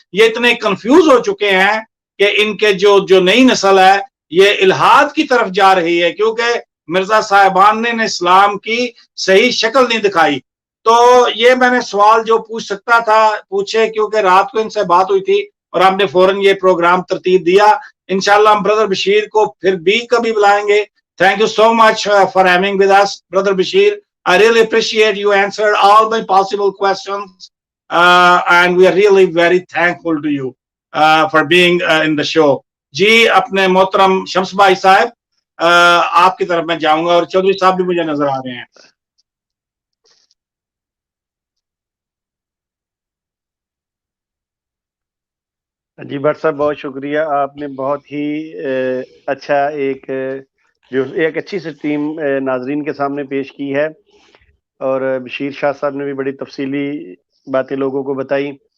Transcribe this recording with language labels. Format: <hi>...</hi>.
<ur>یہ اتنے کنفیوز ہو چکے ہیں کہ ان کے جو نئی نسل ہے یہ الہاد کی طرف جا رہی ہے، کیونکہ مرزا صاحبان نے اسلام کی صحیح شکل نہیں دکھائی. تو یہ میں نے سوال جو پوچھ سکتا تھا پوچھے، کیونکہ رات کو ان سے بات ہوئی تھی اور ہم نے فوراً یہ پروگرام ترتیب دیا. انشاءاللہ ہم بردر بشیر کو پھر بھی کبھی بلائیں گے.</ur> <en>Thank you so much for having with us, Brother Bashir. I really appreciate you answered all my possible questions, and we are really very thankful to you for being in the show.</en> <ur>جی اپنے محترم شمس بھائی صاحب آپ کی طرف میں جاؤں گا، اور چودھری صاحب بھی مجھے نظر آ رہے ہیں. جی بٹ صاحب بہت شکریہ، آپ نے بہت ہی اچھا ایک اچھی سی ٹیم ناظرین کے سامنے پیش کی ہے، اور بشیر شاہ صاحب نے بھی بڑی تفصیلی باتیں لوگوں کو بتائی.</ur>